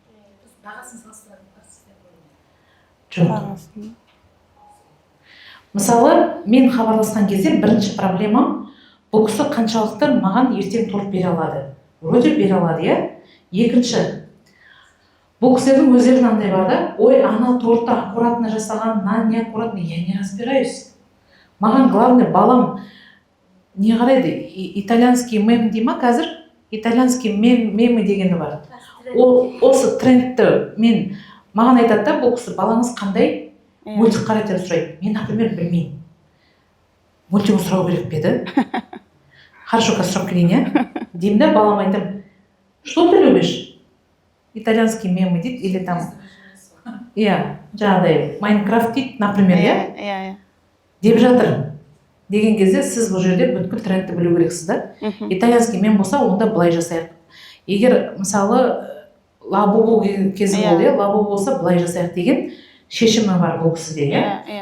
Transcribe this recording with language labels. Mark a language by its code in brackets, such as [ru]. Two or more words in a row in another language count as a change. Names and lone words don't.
[kk] Жоқ. Мысалы, мен хабарласқан кезде бірінші проблемам, бұл кісі қаншалықты маған ертең торт бере алады. Вроде бере алады, иә? Екінші, бұл кісілердің өздерінің андай бар да, ой, ана тортты аккуратно жасаған, [ru] не аккуратно, я не разбираюсь. [kk] Маған главный балам не қарайды, [ru] итальянский мем [kk] дей ма қазір? [ru] Итальянский мемі [kk] дегені бар. Осы трендті маған айтады да, бұл кісі балаңыз қандай мультик қарайды деп сұрайды. Мен, например, білмеймін. Мультик сұрау керек пе еді? Хорошо, қазір сұрап келейін, иә? Деймін да, балам айтам, [ru] что ты любишь? Итальянский мемы [kk] дейді, [ru] или там, [kk] иә, жаңағыдай, Майнкрафт дейді, например, иә? Деп жатыр. Деген кезде сіз бұл жерде бүткіл трендті білу керексіз да. Итальянский мем болса, онда былай жасайық. Егер, мысалы, лабубу кезі болды, лабубу болса, былай жасайық деген шешімі бар бұл кісіде, иә?